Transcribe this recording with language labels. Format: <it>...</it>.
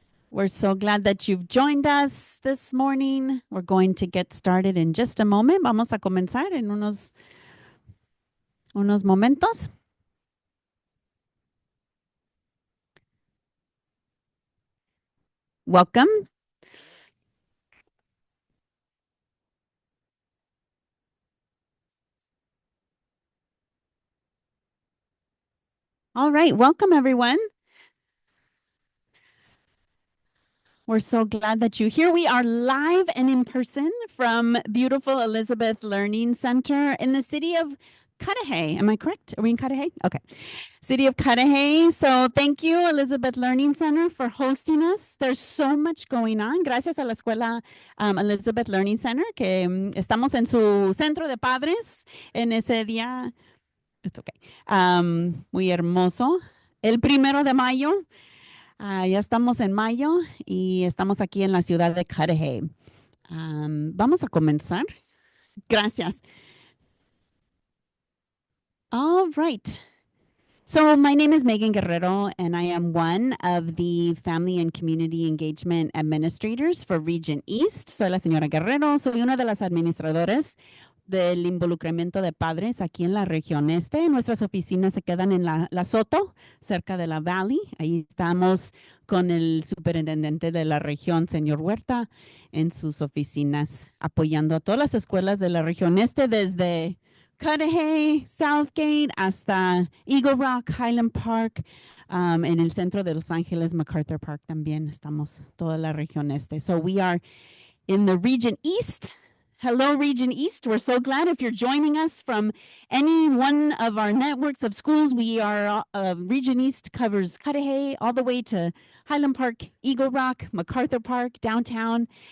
<en>We're so glad that you've joined us this morning. We're going to get started in just a moment.</en> <es>Vamos a comenzar en unos momentos.</es> <en>Welcome. All right. Welcome, everyone. We're so glad that you're here. We are live and in person from beautiful Elizabeth Learning Center in the city of Cudahy. Am I correct? Are we in Cudahy? Okay. City of Cudahy. So thank you, Elizabeth Learning Center, for hosting us. There's so much going on.</en> <es>Gracias a la escuela Elizabeth Learning Center, que estamos en su centro de padres en ese día.</es> <en>It's okay.</en> <es>Muy hermoso. El 1 de mayo. Ya estamos en mayo y estamos aquí en la ciudad de Cudahy. Vamos a comenzar. Gracias.</es> <en>All right. So my name is Megan Guerrero, and I am one of the Family and Community Engagement Administrators for Region East.</en> <es>Soy la señora Guerrero, soy una de las administradoras del involucramiento de padres aquí en la región este. Nuestras oficinas se quedan en la Soto, cerca de la Valley. Ahí estamos con el superintendente de la región, señor Huerta, en sus oficinas, apoyando a todas las escuelas de la región este desde Cudahy, Southgate, hasta Eagle Rock, Highland Park, en el centro de Los Ángeles, MacArthur Park también estamos, toda la región este.</es> <en>So we are in the Region East. Hello, Region East. We're so glad if you're joining us from any one of our networks of schools. We are, Region East covers Cudahy all the way to Highland Park, Eagle Rock, MacArthur Park, downtown.</en>